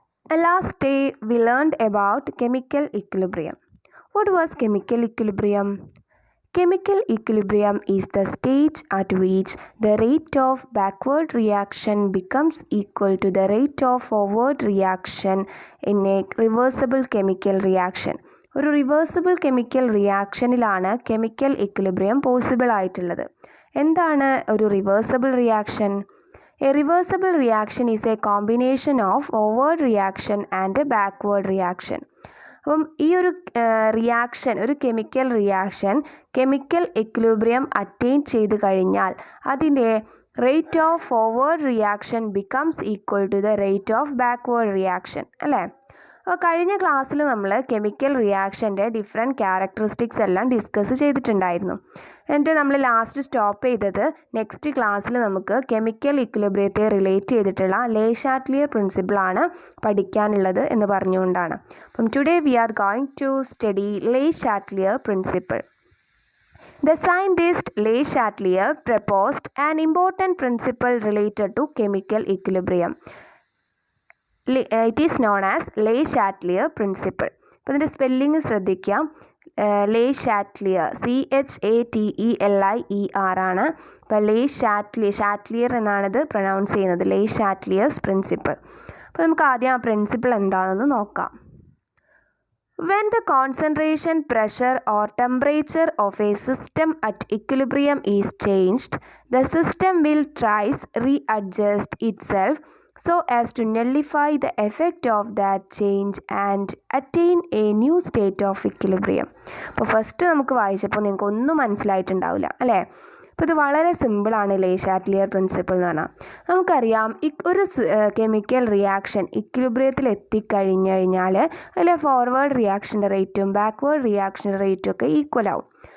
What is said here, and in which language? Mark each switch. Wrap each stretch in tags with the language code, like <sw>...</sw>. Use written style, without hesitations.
<en>Last day we learned about chemical equilibrium. What was chemical equilibrium? Chemical equilibrium is the stage at which the rate of backward reaction becomes equal to the rate of forward reaction in a reversible chemical reaction.</en> <ml>ഒരു reversible chemical റിയാക്ഷനിലാണ് chemical equilibrium possible ആയിട്ടുള്ളത്. എന്താണ് ഒരു reversible reaction?</ml> <en>A reversible reaction is a combination of forward reaction and backward reaction.</en> <ml>അപ്പം ഈ ഒരു reaction, ഒരു chemical reaction chemical equilibrium attain ചെയ്ത് കഴിഞ്ഞാൽ അതിൻ്റെ</ml> <en>rate of forward reaction becomes equal to the rate of backward reaction,</en> <ml>അല്ലേ? അപ്പോൾ കഴിഞ്ഞ ക്ലാസ്സിൽ നമ്മൾ കെമിക്കൽ റിയാക്ഷൻ്റെ ഡിഫറെൻറ്റ് ക്യാരക്ടറിസ്റ്റിക്സ് എല്ലാം ഡിസ്കസ് ചെയ്തിട്ടുണ്ടായിരുന്നു. എന്നിട്ട് നമ്മൾ ലാസ്റ്റ് സ്റ്റോപ്പ് ചെയ്തത് നെക്സ്റ്റ് ക്ലാസ്സിൽ നമുക്ക് കെമിക്കൽ ഇക്വിലിബ്രിയത്തെ റിലേറ്റ് ചെയ്തിട്ടുള്ള ലേ ഷാറ്റ്ലിയർ പ്രിൻസിപ്പിളാണ് പഠിക്കാനുള്ളത് എന്ന് പറഞ്ഞുകൊണ്ടാണ്.</ml> <en>അപ്പം today we are going to study Le Chatelier principle. The scientist Le Chatelier proposed an important principle related to chemical equilibrium. It is known as Le Chatelier principle.</en> <ml>അപ്പോൾ ഇതിൻ്റെ spelling ശ്രദ്ധിക്കാം. Le Chatelier, CHATELIER ആണ്. അപ്പോൾ Le Chatelier എന്നാണിത് pronounce ചെയ്യുന്നത്.</ml> <en>Le Chatelier's principle.</en> <ml>അപ്പോൾ നമുക്ക് ആദ്യം ആ പ്രിൻസിപ്പിൾ എന്താണെന്ന് നോക്കാം.</ml> <en>When the concentration, pressure or temperature of a system at equilibrium is changed, the system will twice readjust itself so as to nullify the effect of that change and attain a new state of equilibrium.</en> <ml>അപ്പോൾ first നമുക്ക് വായിച്ചപ്പോൾ നിങ്ങൾക്ക് ഒന്നും മനസ്സിലായിട്ടുണ്ടാവില്ല, അല്ലേ? അപ്പോൾ ഇത് വളരെ സിമ്പിളാണ് ലേ ഷാറ്റ്ലിയർ പ്രിൻസിപ്പിൾ എന്ന് പറഞ്ഞാൽ. നമുക്കറിയാം ഒരു കെമിക്കൽ റിയാക്ഷൻ ഇക്വിലിബ്രിയത്തിൽ എത്തിക്കഴിഞ്ഞ് കഴിഞ്ഞാൽ അതിലെ ഫോർവേഡ് റിയാക്ഷൻ്റെ റേറ്റും ബാക്ക്വേർഡ് റിയാക്ഷൻ്റെ റേറ്റും ഒക്കെ ഈക്വൽ ആവും.</ml>